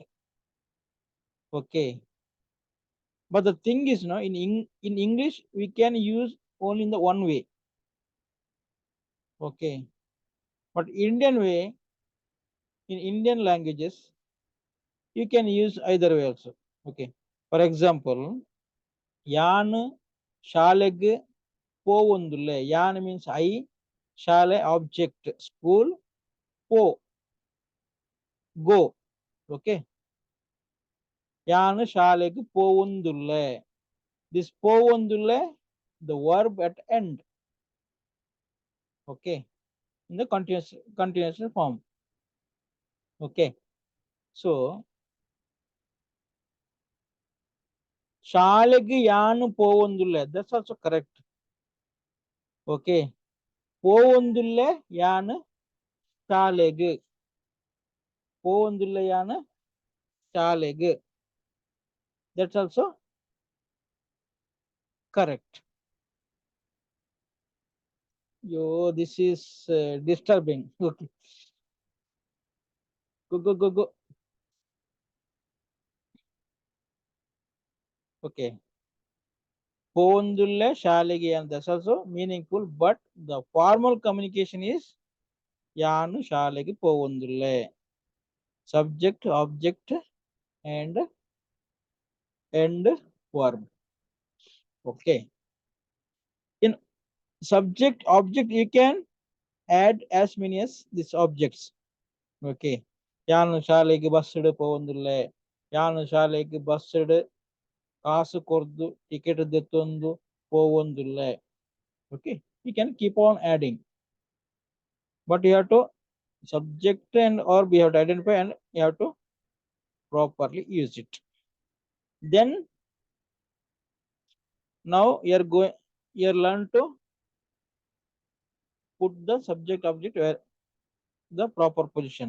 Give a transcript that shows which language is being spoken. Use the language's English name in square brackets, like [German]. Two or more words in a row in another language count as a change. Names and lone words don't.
[English] Okay, but the thing is, no, in English we can use only in the one way. Okay, but Indian way, in Indian languages you can use either way also. Okay, for example, [Tulu] ಯಾನ್ ಶಾಲೆಗೆ ಪೋವೊಂದುಲ್ಲೆ. [English] ಯಾನ್ means I, ಶಾಲೆ object, school, po, go. [Tulu] Okay, ಯಾನ್ ಶಾಲೆಗೆ ಪೋವೊಂದುಲ್ಲೆ. [English] This ಪೋವೊಂದುಲ್ಲೆ, the verb at end. Okay, in the continuous form. [Tulu] Okay, so ಶಾಲೆಗೆ ಯಾನ್ ಪೋವೊಂದುಲ್ಲೆ, [English] that's also correct. [Tulu] Okay, ಪೋವೊಂದುಲ್ಲೆ ಯಾನ್ ಶಾಲೆಗೆ, ಪೋವೊಂದುಲ್ಲೆ ಯಾನ್ ಶಾಲೆಗೆ, [English] that's also correct. Yo, this is disturbing. Okay, go. [Tulu] Okay, ಪೋವೊಂದುಲ್ಲೆ ಶಾಲೆಗೆ, [English] and that's also meaningful, but the formal communication is [Tulu] ಯಾನು ಶಾಲೆಗೆ ಪೋವೊಂದುಲ್ಲೆ. [English] Subject, object and verb. Okay, in subject, object you can add as many as these objects. [Tulu] Okay, ಯಾನು ಶಾಲೆಗೆ ಬಸ್ ಇಡು ಪೋವೊಂದುಲ್ಲೆ, ಯಾನು ಶಾಲೆಗೆ ಬಸ್ ಇಡು ಕಾಸು ಕೊರ್ದು ಟಿಕೆಟ್ ದೆತ್ತೊಂದು ಪೋವೊಂದುಲ್ಲೆ. [English] Okay, you can keep on adding, but you have to subject and or we have to identify and you have to properly use it. Then now you learn to put the subject object where the proper position.